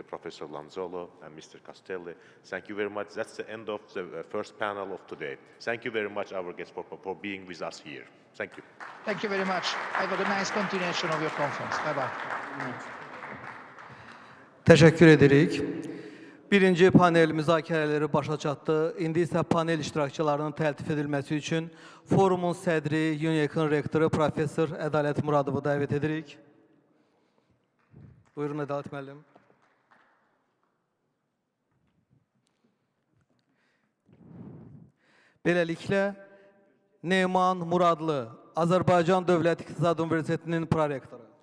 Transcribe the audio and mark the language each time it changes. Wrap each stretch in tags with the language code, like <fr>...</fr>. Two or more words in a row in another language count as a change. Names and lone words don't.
<en>Professor Lanzolo and Mr. Castelli. Thank you very much. That's the end of the first panel of today. Thank you very much, our guests, for being with us here. Thank you. Thank you very much. Have a nice continuation of your conference. Bye-bye.</en> <az>Teşekkür edirik. Birinci panel müzakirələri başa çatdı. İndi isə panel iştirakçılarının təltif edilməsi üçün forumun sədri, UNEC-in rektoru Professor Ədalət Muradovu dəvət edirik. Buyurun Ədalət müəllim. Beləliklə, Neyman Muradlı, Azərbaycan Dövlət İqtisadi Universitetinin prorektoru.</az>